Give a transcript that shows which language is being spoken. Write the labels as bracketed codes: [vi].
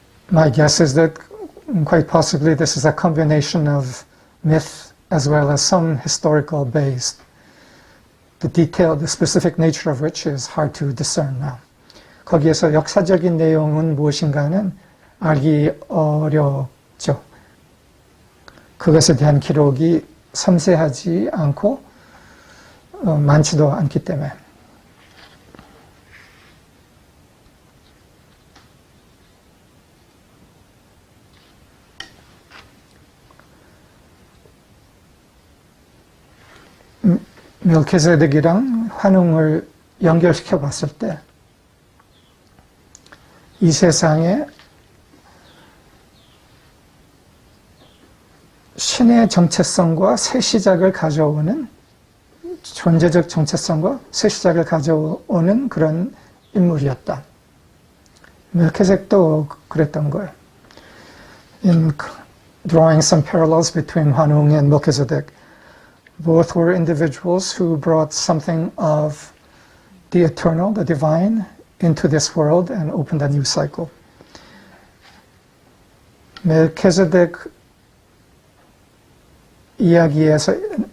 [en] My guess is that quite possibly this is a combination of myth as well as some historical base. The specific nature of which is hard to discern now. [ko] 거기에서 역사적인 내용은 무엇인가는 알기 어렵죠. 그것에 대한 기록이 섬세하지 않고 많지도 않기 때문에. 멜키세덱이랑 환웅을 연결시켜 봤을 때 이 세상에 신의 정체성과 새 시작을 가져오는, 존재적 정체성과 새 시작을 가져오는 그런 인물이었다. 멜키세덱도 그랬던 거예요. [en] In drawing some parallels between 환웅 and Melchizedek, both were individuals who brought something of the eternal, the divine, into this world and opened a new cycle. [ko] 멜키세덱 이야기에서는